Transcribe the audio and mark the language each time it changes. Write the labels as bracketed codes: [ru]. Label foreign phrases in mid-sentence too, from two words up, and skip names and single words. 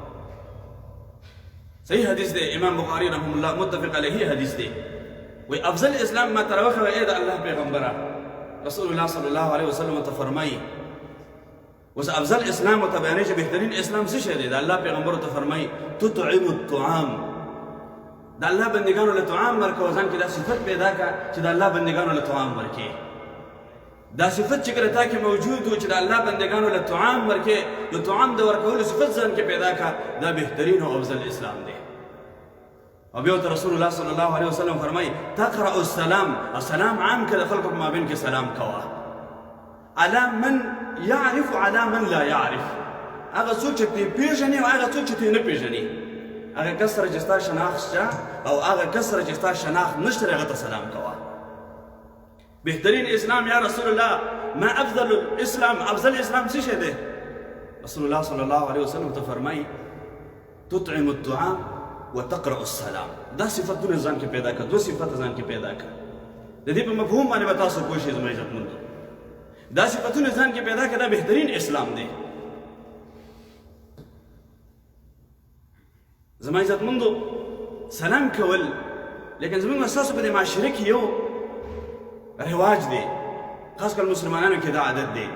[ps] صحیح حدیث دی، امام بخاری [ar] رحمه الله متفق علیه [ps] حدیث دی. وی افضل اسلام ما ته راوښیوه ای د الله پیغمبره. رسول الله [ar] صلی الله علیه وسلم [ps] ته فرمایي اوس افضل اسلام ورته بیانوي چې بهترین اسلام څه شی دی؟ د الله پیغمبر ته فرمایي [ar] تطعم الطعام، [ps] د الله بندګانو له طعام ورکوه. ځان کې دا صفت پیدا کړه چې د الله بندګانو له طعام ورکې. دا صفت چې کله تا کې موجود و چې د الله بندګانو له طعام ورکې، د طعام د ورکولو صفت ځان کې پیدا کړه، دا بهترین او افضل اسلام دی. او بیا ورته رسول الله [ar] صلی الله علیه وسلم [ps] فرمایي [ar] تقرأ السلام، السلام عام [ps] که د خلکو په مابین کې سلام کوه. [ar] علی من یعرف علی من لا یعرف، [ps] هغه څوک چې ته پیژنې او هغه څوک چې ته نه پیژنې. هغه کس سره چې ستا شناخت شته او هغه کس سره چې ستا شناخت نشته هغه ته سلام کوه. بهترین اسلام [ar] یا رسول الله ما افضل الاسلام، [ps] افضل اسلام څه شی دی؟ رسول الله [ar] صلی الله علیه وسلم [ps] ته فرمایي [ar] تطعم الطعام وتقرأ السلام. [ps] دا صفتونه ځان کې پیدا کړه، دوه صفته ځان کې پیدا کړه. د دې په مفهوم باندې به تاسو پوه شئ زما عزتمندو. دا صفتونه ځان کې پیدا کړه، دا بهترین اسلام دی. زما عزتمندو سلام کول لیکن زموږ ستاسو په دې معاشره کې یو رواج دی، خاص کر مسلمانانو کې دا عادت دی.